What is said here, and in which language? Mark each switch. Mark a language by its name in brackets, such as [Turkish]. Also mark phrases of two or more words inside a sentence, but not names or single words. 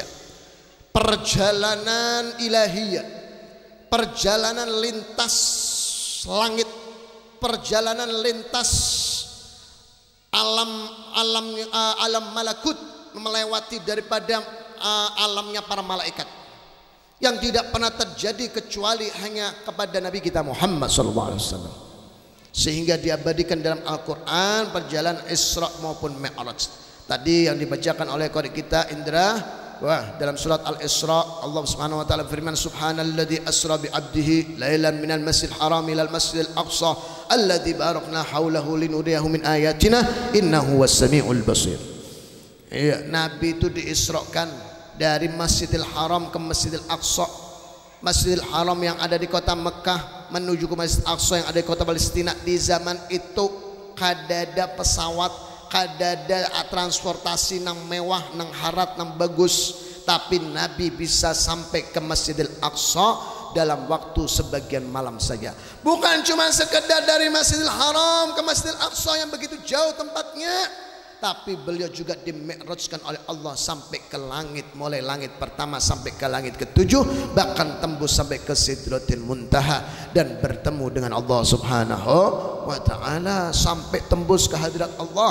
[Indonesian] Perjalanan ilahiyah, perjalanan lintas langit, perjalanan lintas alam malakut, melewati daripada alamnya para malaikat, yang tidak pernah terjadi kecuali hanya kepada Nabi kita Muhammad SAW. Sehingga diabadikan dalam Al-Quran perjalanan Isra maupun Mi'raj. Tadi yang dibacakan oleh qari kita Indra, dalam surat Al-Isra [Arabic] الله سبحانه وتعالى [Indonesian] firman, [Arabic] سبحان الذي أسرى بعبده ليلا من المسجد الحرام إلى المسجد الأقصى الذي باركنا حوله لنريه من آياتنا إنه السميع البصير. [Indonesian] Iya, Nabi itu diisrokan dari Masjidil Haram ke Masjidil Aqsa. Masjidil Haram yang ada di kota Mekah menuju ke Masjidil Aqsa yang ada di kota Palestina. Di zaman itu [Banjar] kadada pesawat, kadada transportasi nang mewah, nang harat, nang bagus, [Indonesian] tapi Nabi bisa sampai ke Masjidil Aqsa dalam waktu sebagian malam saja. Bukan cuma sekedar dari Masjidil Haram ke Masjidil Aqsa yang begitu jauh tempatnya, tapi beliau juga dimi'rajkan oleh Allah sampai ke langit, mulai langit pertama sampai ke langit ketujuh, bahkan tembus sampai ke Sidratil Muntaha dan bertemu dengan [Arabic] الله سبحانه وتعالى, [Indonesian] sampai tembus ke hadirat Allah.